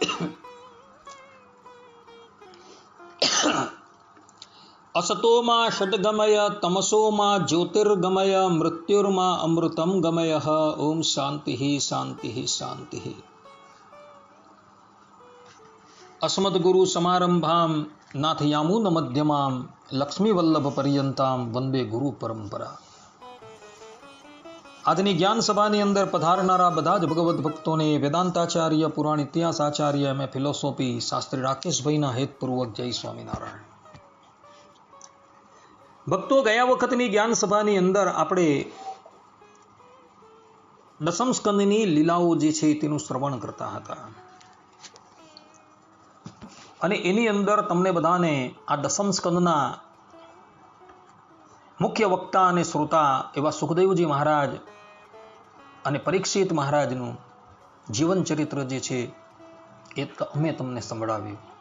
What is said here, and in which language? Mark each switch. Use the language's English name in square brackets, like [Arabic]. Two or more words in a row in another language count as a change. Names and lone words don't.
[Sanskrit] असतो मा षड्गमय तमसो मा ज्योतिर्गमय मृत्युर्मा अमृतं गमय। ओम शांति शांति शांति। अस्मद्गुरु समारंभां नाथयामुन मध्यमां लक्ष्मीवल्लभ पर्यंतां वंदे गुरु परंपरा। [Gujarati] આજની જ્ઞાન સભાની અંદર પધારનારા બધા જ ભગવદ્ ભક્તોને વેદાંતાચાર્ય, પુરાણ ઇતિહાસાચાર્ય, એમ ફિલોસોફી શાસ્ત્રી રાકેશભાઈના હેતપૂર્વક જય સ્વામિનારાયણ. ભક્તો, ગયા વખતની જ્ઞાન સભાની અંદર આપણે દસમ સ્કંદની લીલાઓ જે છે તેનું શ્રવણ કરતા હતા અને એની અંદર તમને બધાને આ દસમ સ્કંદના મુખ્ય વક્તા અને શ્રોતા એવા સુખદેવજી મહારાજ અને પરીક્ષિત મહારાજનું જીવન ચરિત્ર જે છે એ અમે તમને સંભળાવ્યું.